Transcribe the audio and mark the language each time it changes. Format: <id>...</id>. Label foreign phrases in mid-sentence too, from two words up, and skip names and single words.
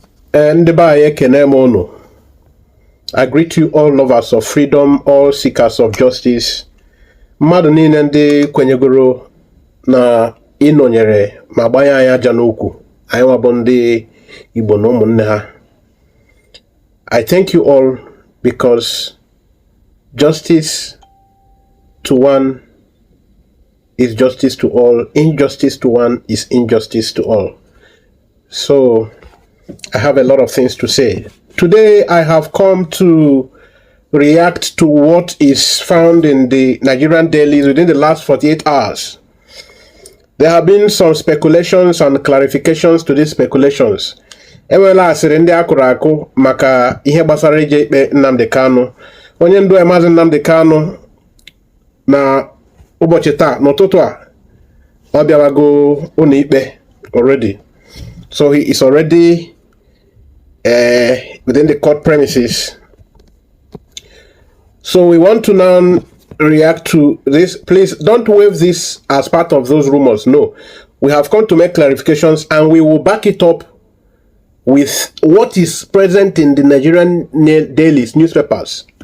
<en>And by Kenemono, I greet you all lovers of freedom, all seekers of justice.</en> <ig>Mmadụ niile ndị kwenyegoro na ịnọnyere ma gbanye anyị aja n'ukwu, anyị nwabụ ndị Igbo na ụmụnne ha.</ig> <en>I thank you all because justice to one is justice to all, injustice to one is injustice to all. So I have a lot of things to say. Today I have come to react to what is found in the Nigerian dailies within the last 48 hours. There have been some speculations and clarifications to these speculations.</en> <ig>Enwela asịrị ndị akụrụ akụ maka ihe gbasara ije ikpe Nnamdi Kanu. Onye ndu Maazị Nnamdi Kanu na ụbọchị taa n'ụtụtụ a ọ bịawago ụlọ ikpe already.</ig> <en>So he is already within the court premises. So we want to now react to this. Please don't wave this as part of those rumors. No, we have come to make clarifications and we will back it up with what is present in the Nigerian dailies, newspapers.</en>